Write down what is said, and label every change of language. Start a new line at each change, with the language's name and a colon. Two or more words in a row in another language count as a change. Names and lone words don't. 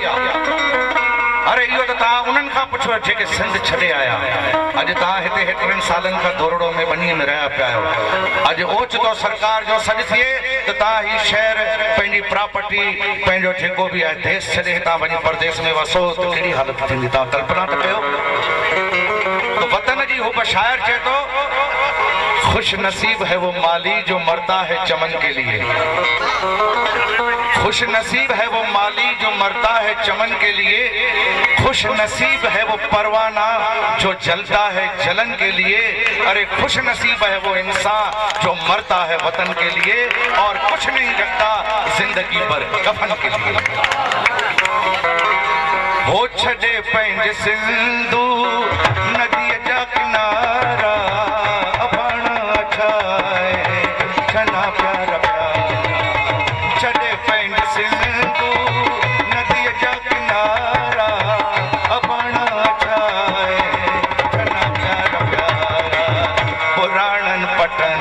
Sindhi: अरे इहो त तव्हां उन्हनि खां पुछो जेके सिंध छॾे आया अॼु तव्हां हिते हेतिरनि सालनि खां दोरड़ो में बनीअ में रहिया पिया आहियो अॼु ओचितो सरकार जो सॾु थिए त तव्हां ही शहर पंहिंजी प्रॉपर्टी पंहिंजो जेको बि आहे देश छॾे हितां वञी परदेस में वसो त कहिड़ी हालत थींदी तव्हां कल्पना त कयो। त वतन जी हुब शायर चए थो
Urdu: خوش نصیب ہے وہ مالی جو مرتا ہے چمن کے لیے خوش نصیب ہے وہ مالی جو مرتا ہے چمن کے لیے خوش نصیب ہے وہ پروانہ جو جلتا ہے جلن کے لیے ارے خوش نصیب ہے وہ انسان جو مرتا ہے وطن کے لیے اور کچھ نہیں رکھتا زندگی پر کفن کے لیے.
Sindhi: हो छड़े पंहिंजे सिंधु नदी जा किनारा छना प्यारा प्यारा छड़े पंहिंजे सिंधु नदी जा किनारा अबाणा छाए छना प्यारा प्यारा पुराणनि पटन